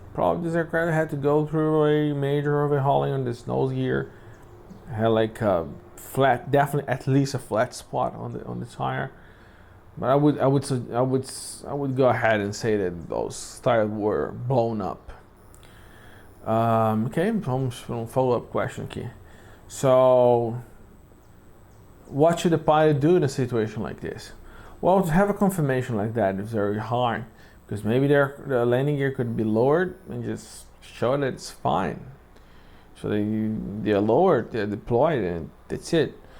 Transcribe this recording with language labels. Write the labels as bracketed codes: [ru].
[en] Probably this aircraft had to go through a major overhauling on this nose gear. Had like a flat, definitely at least a flat spot on the tire. But I would go ahead and say that those tires were blown up. [pt] Okay, vamos para follow-up question aqui. [en] So, what should the pilot do in a situation like this? Well, to have a confirmation like that is very hard, because maybe the landing gear could be lowered and just show that it's fine. So they're lowered, they're deployed, and that's it.